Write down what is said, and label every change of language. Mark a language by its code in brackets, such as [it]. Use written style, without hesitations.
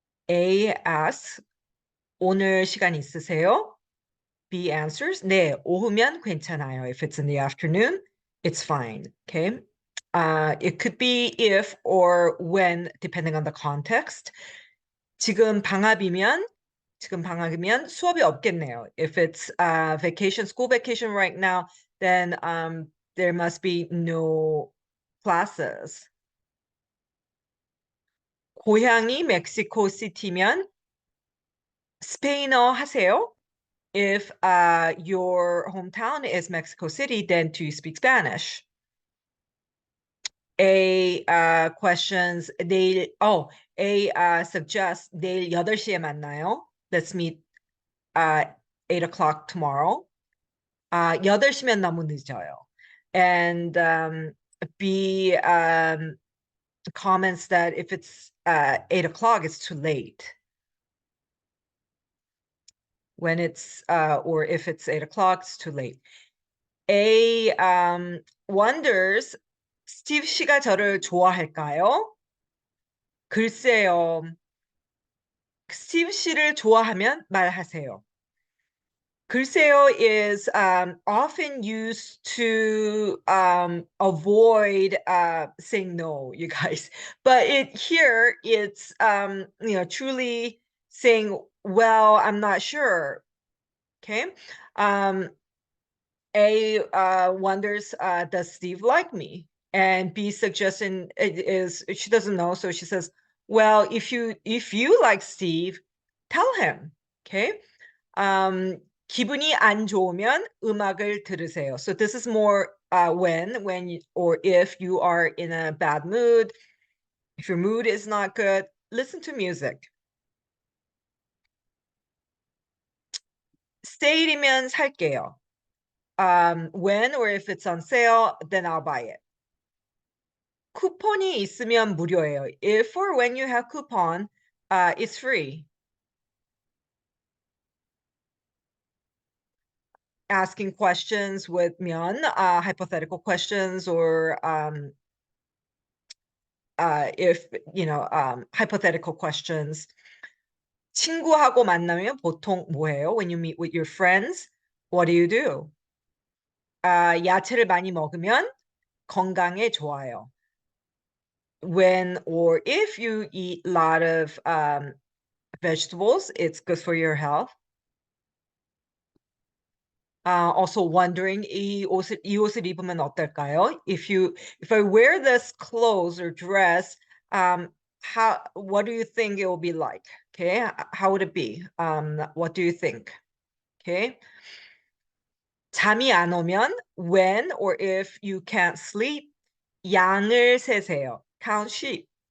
[en] A asks, [ko] 오늘 시간 있으세요? [en] B answers, [ko] 네, 오후면 괜찮아요. [en] If it's in the afternoon, it's fine, okay? It could be if or when, depending on the context. [ko] 지금 방학이면 수업이 없겠네요. [en] If it's vacation, school vacation right now, then there must be no classes. [ko] 고향이 멕시코 시티면 스페인어 하세요? [en] If your hometown is Mexico City, then do you speak Spanish? A questions, A suggests [ko] 내일 8시에 만나요. [en] Let's meet 8 o'clock tomorrow. [ko] 8시면 너무 늦어요. [en] And B comments that if it's 8 o'clock, it's too late. When it's, or if it's 8 o'clock, it's too late. A wonders, [ko] 스티브 씨가 저를 좋아할까요? 글쎄요. 스티브 씨를 좋아하면 말하세요. [en] 글쎄요 is often used to avoid saying no, you guys. But here it's truly saying, well, I'm not sure. Okay. A wonders, does Steve like me? And B suggestion is she doesn't know, so she says, well, if you like Steve, tell him. Okay. [ko] 기분이 안 좋으면 음악을 들으세요. [en] So this is more when or if you are in a bad mood, if your mood is not good, listen to music. [ko] 세일이면 살게요. [en] When or if it's on sale, then I'll buy it. [ko] 쿠폰이 있으면 무료예요. [en] If or when you have coupon, it's free. Asking questions with 면, hypothetical questions, or if hypothetical questions. [ko] 친구하고 만나면 보통 뭐해요? [en] When you meet with your friends, what do you do? [ko] 야채를 많이 먹으면 건강에 좋아요. [en] When or if you eat a lot of vegetables, it's good for your health. Also wondering, [ko] 이 옷을 입으면 어떨까요? [en] If I wear this clothes or dress, what do you think it will be like? Okay, how would it be? What do you think? Okay. [ko] 잠이 안 오면 [en] when or if you can't sleep, [ko] 양을 세세요. [en] Count sheep.